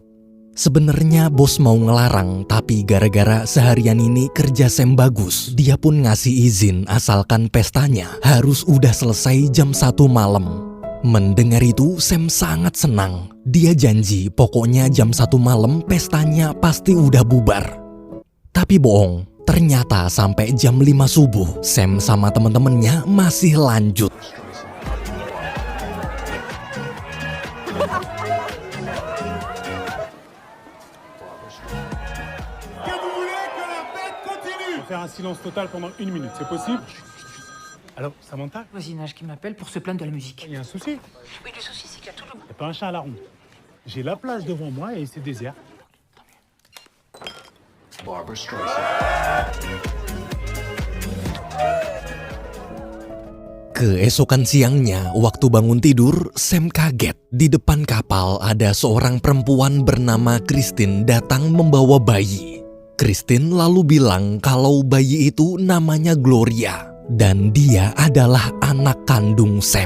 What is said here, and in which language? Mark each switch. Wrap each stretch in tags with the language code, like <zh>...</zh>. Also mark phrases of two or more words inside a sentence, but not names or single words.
<id>Sebenarnya bos mau ngelarang, tapi gara-gara seharian ini kerja Sam bagus, dia pun ngasih izin asalkan pestanya harus udah selesai jam 1 malam. Mendengar itu, Sam sangat senang. Dia janji pokoknya jam 1 malam pestanya pasti udah bubar. Tapi bohong, ternyata sampai jam 5 subuh, Sam sama temen-temennya masih lanjut.</id> <fr>Faire un silence total pendant 1 minute, c'est possible? Alors, Samantha? Voisinage qui m'appelle pour se plaindre de la musique. Il y a un souci? Oui, le souci, c'est qu'il y a tout le monde. Il n'y a pas un chat à la ronde. J'ai la plage devant moi et c'est désert. Barbara Streisand.</fr> <id>Keesokan siangnya, waktu bangun tidur, Sam kaget. Di depan kapal ada seorang perempuan bernama Christine datang membawa bayi. Christine lalu bilang kalau bayi itu namanya Gloria dan dia adalah anak kandung Sam.</id>